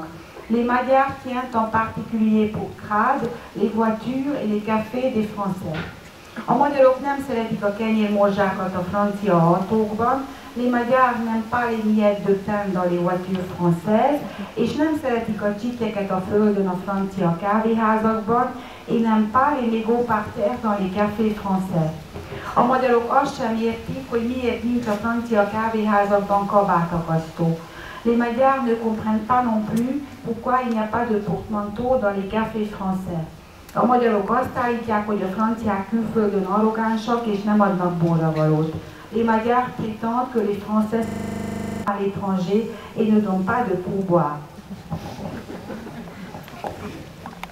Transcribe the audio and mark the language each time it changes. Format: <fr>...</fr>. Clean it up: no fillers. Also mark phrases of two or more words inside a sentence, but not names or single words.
<fr>Les magyars tiennent en particulier pour crades les voitures et les cafés des français.</fr> <hu>A magyarok nem szeretik a kenyérmorzsákat a francia autókban,</hu> <fr>les magyars n'aiment pas les miettes de pain dans les voitures françaises,</fr> <hu>és nem szeretik a csikkeket a földön a francia kávéházakban,</hu> <fr>et n'aiment pas les mégots par terre dans les cafés français.</fr> <hu>A magyarok azt sem értik, hogy miért nincs a francia kávéházakban kabátakasztó.</hu> <fr>Les magyars ne comprennent pas non plus pourquoi il n'y a pas de porte-manteau dans les cafés français.</fr> <hu>A magyarok azt állítják, hogy a franciák külföldön arrogánsak és nem adnak borravalót.</hu> <fr>Les magyars prétendent que les français sont à l'étranger et ne donnent pas de pourboire.</fr>